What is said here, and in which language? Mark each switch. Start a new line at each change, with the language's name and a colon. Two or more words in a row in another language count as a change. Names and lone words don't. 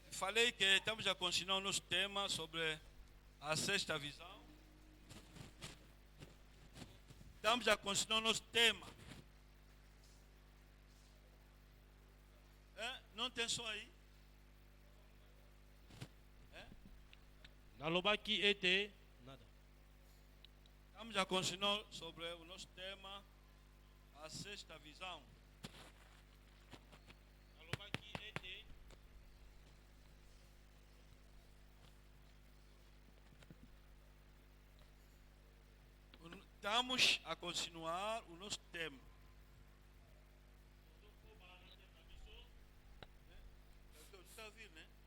Portuguese: falei que estamos a continuar o nosso tema sobre a sexta visão. Estamos a continuar o nosso tema. Não tem som aí?
Lingala: Nalobaki ete nada.
Portuguese: Estamos a continuar sobre o nosso tema, a sexta visão.
Lingala: Nalobaki ete.
Portuguese: Estamos a continuar o nosso tema. Está a ouvir, né?